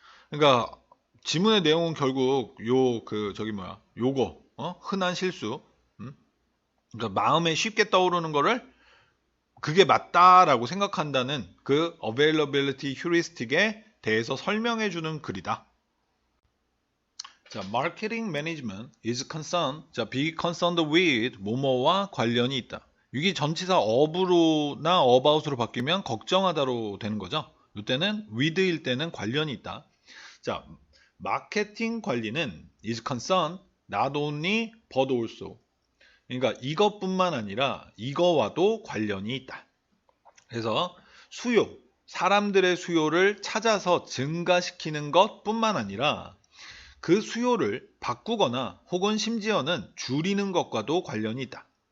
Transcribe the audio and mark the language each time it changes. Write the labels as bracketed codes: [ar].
[ko] 그러니까 지문의 내용은 결국 요거 흔한 실수. 그러니까 마음에 쉽게 떠오르는 거를 그게 맞다라고 생각한다는 그 availability heuristic에 대해서 설명해 주는 글이다. [en] 자, marketing management is concerned. [ko] 자, [en] be concerned with [ko] 뭐뭐와 관련이 있다. 이게 전치사 of로나 about로 바뀌면 걱정하다로 되는 거죠. 이때는 with일 때는 관련이 있다. [en] 자, [ko] 마케팅 관리는 [en] is concerned not only but also. [ko] 그러니까 이것뿐만 아니라 이거와도 관련이 있다. 그래서 사람들의 수요를 찾아서 증가시키는 것뿐만 아니라 그 수요를 바꾸거나 혹은 심지어는 줄이는 것과도 관련이 있다.